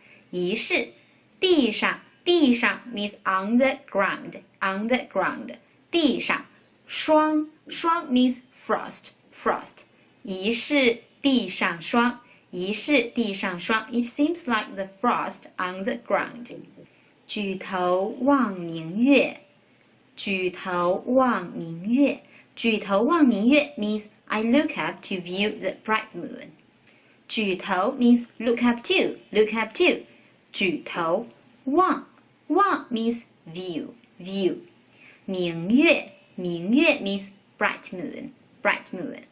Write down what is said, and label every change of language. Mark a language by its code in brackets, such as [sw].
[zh] 疑是地上 [en] means on the ground. [zh] 地上霜 [en] means frost. [zh] 疑是地上霜 [en] It seems like the frost on the ground. [zh] 举头望明月，举头望明月。举头望明月 [en] means I look up to view the bright moon. [zh] 举头 [en] means look up to, look up to. [zh] 举头望 [en] means view, view. [zh] 明月 [en] means bright moon, bright moon.